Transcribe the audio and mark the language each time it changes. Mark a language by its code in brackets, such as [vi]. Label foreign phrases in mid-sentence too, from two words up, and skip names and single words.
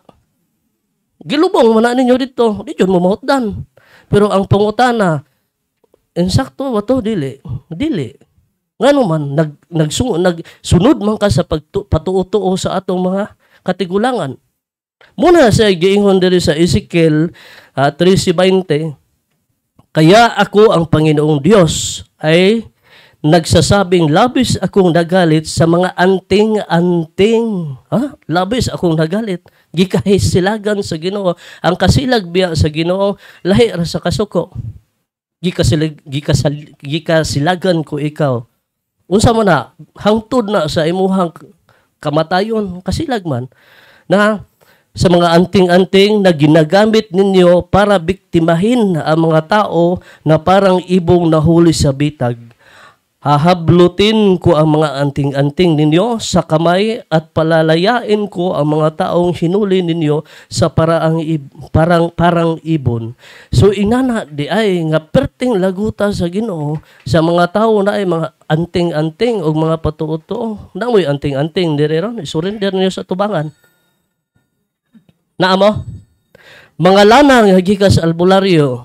[ceb] Gilubong man na ninyo dito, di gyud mo mahutdan. Pero ang pangutana, insakto ba to? Dili. Ngano man, nagsunod man ka sa patuo-tuo sa atong mga katigulangan. Muna sa giingon diri sa Ezekiel 13:20, [tl] kaya ako ang Panginoong Diyos ay nagsasabing labis akong nagalit sa mga anting-anting. Labis akong nagalit. [ceb] Gikahisilagan sa Ginoo. Ang kasilag biya sa Ginoo, lahi ra sa kasuko. Gikasilagan ko ikaw. Unsa man na, hangtod na sa imuhang kamatayon, kasilag man, [tl] na sa mga anting-anting na ginagamit ninyo para biktimahin ang mga tao na parang ibong nahuli sa bitag. Hahablutin ko ang mga anting-anting ninyo sa kamay at palalayain ko ang mga taong hinuli ninyo sa parang ibon. [ceb] So inana di ay nga perting laguta sa Ginoo sa mga tao na ay mga anting-anting o mga patuo-tuo. Namoy anting-anting diri ron, surrender niyo sa tubangan. Naamo? Mga lanang nga gikas albularyo.